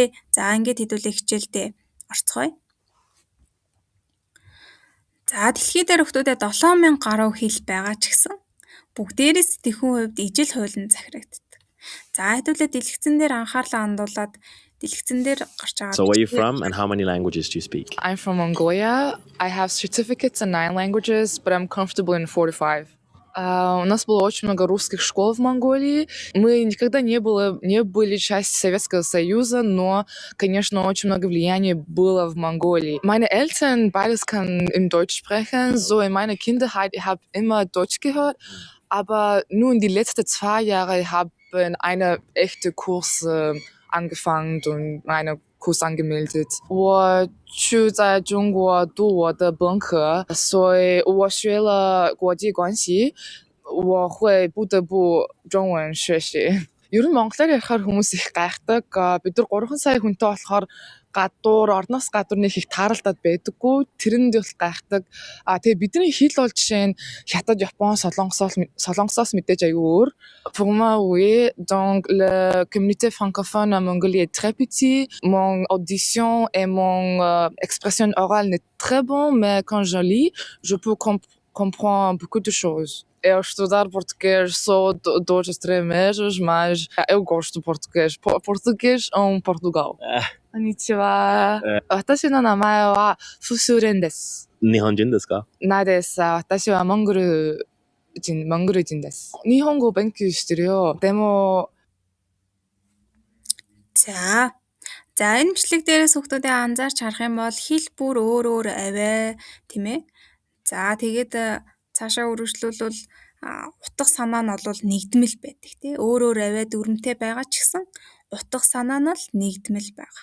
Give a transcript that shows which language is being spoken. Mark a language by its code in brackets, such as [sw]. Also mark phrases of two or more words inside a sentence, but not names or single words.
[mn] За ингээд хэдүүлээ хичээлдээ орцгоё. За дэлхий дээр хүүхдүүдэд 7000 гаруй хэл байгаа ч гэсэн бүгдээрээ сэтгэхүйн хувьд ижил хуйлан захирагддаг. За хэдүүлээ дэлгэцэн дээр анхаарлаа хандуулад дэлгэцэн дээр гарч байгаа. [en] So where are you from and how many languages do you speak? I'm from Mongolia. I have certificates in 9 languages, but I'm comfortable in 4 to 5. [ru] У нас было очень много русских школ в Монголии. Мы никогда не были частью Советского Союза, но, конечно, очень много влияния было в Monголии. [de] Meine Eltern beides kann in Deutsch sprechen. So in meiner Kindheit, ich habe immer Deutsch gehört. Aber nur in die letzten 2 Jahre habe ich eine echte Kurs angefangen und einen Kurs angemeldet. [zh] 我去在中国读我的本科，所以我学了国际关系，我会不得不中文学习。 [mn] Ер нь монголоор ярихаар хүмүүс их гайхдаг. Бид нар 3 сая хүнтэй болохоор орноос гадуур нэг их тааралдаад байдаггүй. Тэрэнд бол гайхдаг. Тэгээ бидний хэл бол жишээ нь Хятад, Япон, Солонгосоос мэдээж аюу өөр. [fr] Pour moi, oui. Donc, la communauté francophone en Mongolie est très petite. Mon audition et mon expression orale n'est très bon, mais quand je lis, je peux comprendre beaucoup de choses. [pt] Eu estudar português só 2 ou 3 meses, mas eu gosto português. Português Portugal. [ja] Konnichiwa. 私の名前はフスレンです。日本人ですか？ないです。私はモンゴル人です。日本語を勉強してるよ。でも [mn] За энэ бичлэг дээрээс хүүхдүүдэд анзаарч харах юм бол хэл бүр өөр аваа тийм ээ. За тэгээд цаашаа үргэлжлүүлвэл утга санаа нь бол нэгдмэл байдаг тий. Өөр аваа дүрмтэй байгаа ч гэсэн утга санаа нь л нэгдмэл байгаа.